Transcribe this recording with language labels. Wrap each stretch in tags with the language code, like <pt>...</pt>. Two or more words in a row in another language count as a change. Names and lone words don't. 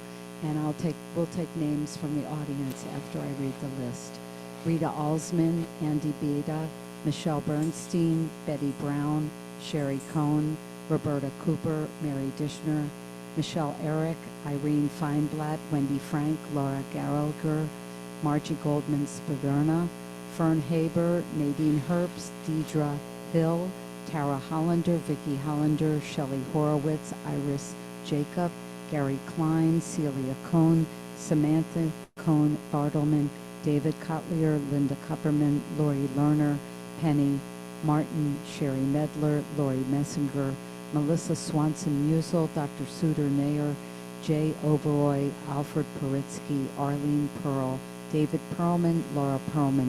<en>And we'll take names from the audience after I read the list. Rita Alsman, Andy Beda, Michelle Bernstein, Betty Brown, Sherry Cohn, Roberta Cooper, Mary Dishner, Michelle Eric, Irene Feinblatt, Wendy Frank, Laura Gallagher, Margie Goldman Spaderna, Fern Haber, Nadine Herbst, Deidre Hill, Tara Hollander, Vicki Hollander, Shelley Horowitz, Iris Jacob, Gary Klein, Celia Cohn, Samantha Cohn Bartleman, David Kotlier, Linda Kupperman, Lori Lerner, Penny Martin Sherry Medler, Lori Messinger, Melissa Swanson Musel, Dr. Suder Nair, Jay Oberoy, Alfred Paritsky, Arlene Pearl, David Perlman, Laura Perlman</en>